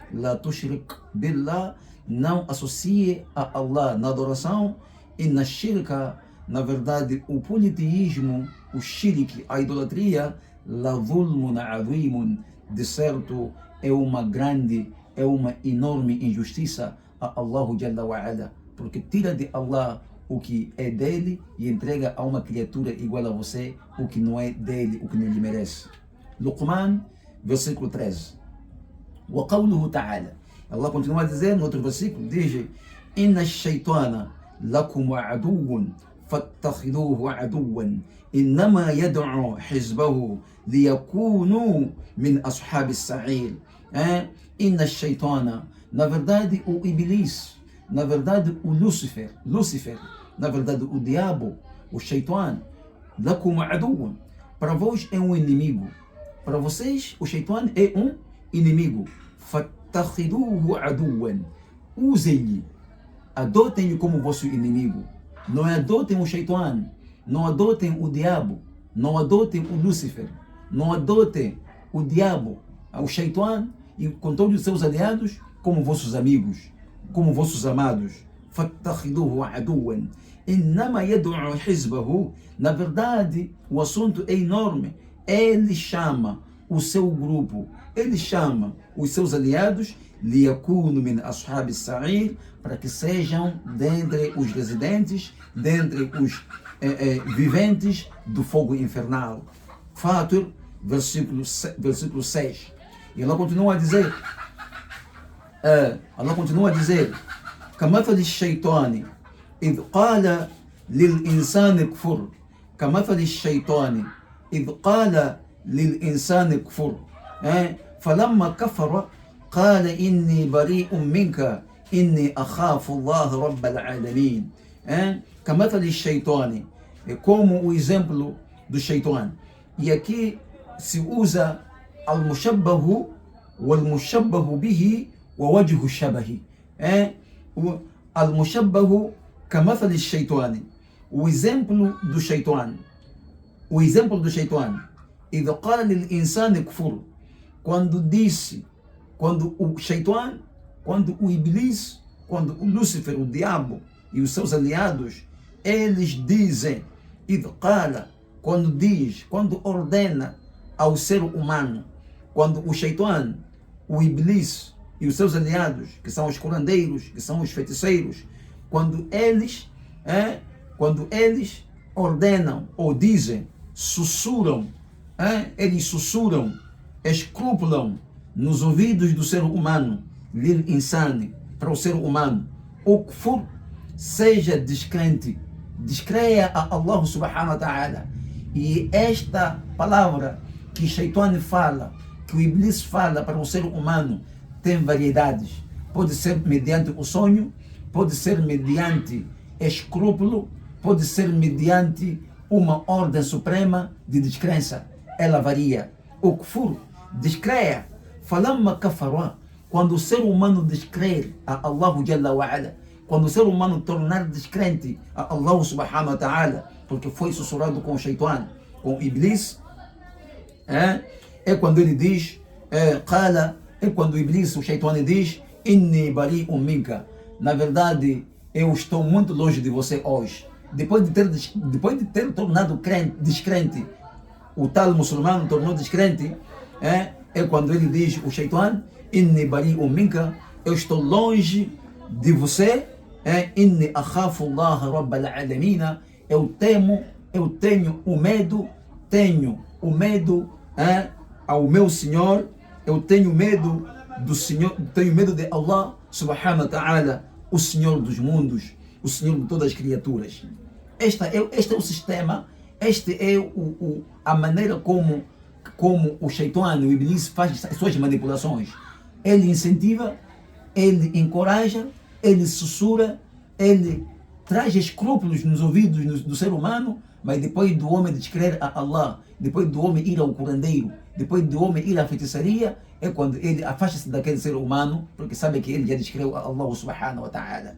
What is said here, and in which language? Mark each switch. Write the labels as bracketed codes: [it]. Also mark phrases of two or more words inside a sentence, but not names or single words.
[pt] não associe a Allah na adoração, e na shirka, na verdade, o politeísmo, o shirk, a idolatria, [ar] لظلم عظيم, [pt] de certo é uma grande, é uma enorme injustiça a Allah [ar] جل وعلا, [pt] porque tira de Allah o que é dele e entrega a uma criatura igual a você o que não é dele, o que não lhe merece. Luqman, versículo 13. [ar] وقوله تعالى, [pt] Allah continua a dizer no outro versículo, diz: [ar] إن الشيطان لكم عدو فاتخذوه عدوا إنما يدعو حزبه ليكونوا من أصحاب السعير. إن الشيطان, [pt] na verdade o Iblis, na verdade o Lúcifer, na verdade o diabo, o Shaitan, [ar] لكم عدو, [pt] para vós é um inimigo, para vocês o Shaitan é um inimigo. [ar] فاتخذوه عدوا, [pt] usem-lhe, adotem-lhe como vosso inimigo. Não adotem o Shaitan, não adotem o diabo, não adotem o Lúcifer, não adotem o diabo, o Shaitan e com todos os seus aliados como vossos amigos, como vossos amados. [ar] فاتخذوه عدوا إنما يدعو حزبه, [pt] na verdade o assunto é enorme. Ele chama o seu grupo, ele chama os seus aliados, [ar] ليكونوا من أصحاب السعير, [pt] para que sejam dentre os residentes, dentre os viventes do fogo infernal. Fatir, versículo 6. E Allah continua a dizer, [ar] كمثل الشيطان إذ قال للإنسان كفر, كمثل الشيطان إذ قال للإنسان كفر فلما كفر قال إني بريء منك إني أخاف الله رب العالمين. كمثل الشيطان, [pt] como o exemplo do Shaitan. E aqui se usa [ar] المشبه والمشبه به و وجه الشبه. المشبه كمثل الشيطان, [pt] o exemplo do Shaitan. O exemplo do Shaitan. [ar] إذا قال للإنسان كفر, [pt] quando disse, quando o Shaitan, quando o Iblis, quando o Lúcifer, o diabo e os seus aliados, eles dizem, [ar] إذ قال, [pt] quando diz, quando ordena ao ser humano, quando o Shaitan, o Iblis e os seus aliados, que são os curandeiros, que são os feiticeiros, quando eles ordenam ou dizem, sussurram, eles sussurram, escrupulam nos ouvidos do ser humano, [ar] للإنسان, [pt] para o ser humano, o kufur, seja descrente, descreia a Allah [ar] سبحانه وتعالى. [pt] E esta palavra que Shaitan fala, que o Iblis fala para o ser humano, tem variedades. Pode ser mediante o sonho, pode ser mediante escrúpulo, pode ser mediante uma ordem suprema de descrença. Ela varia. O kufur, descreia. [ar] فلما كفر, [pt] quando o ser humano descrer a Allah [ar] جل وعلا, [pt] quando o ser humano tornar descrente a Allah [ar] سبحانه وتعالى, [pt] porque foi sussurrado com o Shaitan, com o Iblis, é quando ele diz, é quando o Iblis, o Shaitan, diz, [ar] إني بريء منك, [pt] na verdade eu estou muito longe de você hoje. Depois de ter tornado descrente, o tal muçulmano tornou descrente, é quando ele diz, o Shaitan, [ar] إني بريء منك, [pt] eu estou longe de você, [ar] إني أخاف الله رب العالمين, [pt] eu tenho o medo ao meu Senhor, eu tenho medo do Senhor, tenho medo de Allah [ar] سبحانه وتعالى, [pt] o Senhor dos mundos, o Senhor de todas as criaturas. Este é o sistema, este é a maneira como o Shaitan, o Iblis, faz as suas manipulações. Ele incentiva, ele encoraja, ele sussurra, ele traz escrúpulos nos ouvidos do ser humano, mas depois do homem descrer a Allah, depois do homem ir ao curandeiro, depois do homem ir à feitiçaria, é quando ele afasta-se daquele ser humano, porque sabe que ele já descreveu a Allah [ar] سبحانه وتعالى.